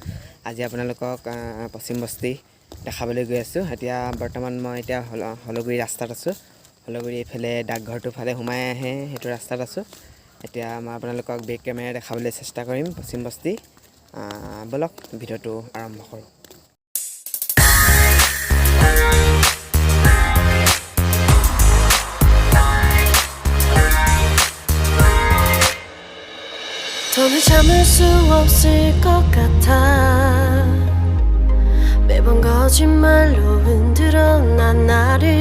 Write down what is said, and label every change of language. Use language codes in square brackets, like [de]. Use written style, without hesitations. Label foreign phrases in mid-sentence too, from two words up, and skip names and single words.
[as] আজি আপোনালোকক পশ্চিম বস্তি দেখাবলৈ গৈ আছোঁ। এতিয়া বৰ্তমান মই এতিয়া হলগুৰি ৰাস্তাত আছোঁ। হলগুৰি এইফালে ডাকঘৰটোৰ ফালে সোমাই আহে সেইটো ৰাস্তাত আছোঁ। এতিয়া মই আপোনালোকক [en] back camera [as] দেখাবলৈ চেষ্টা কৰিম পশ্চিম বস্তি। ব'লক ভিডিঅ'টো আৰম্ভ কৰোঁ। [ko] 더는 참을 수 없을 것 같아. 매번 거짓말로 흔들어 난 나를.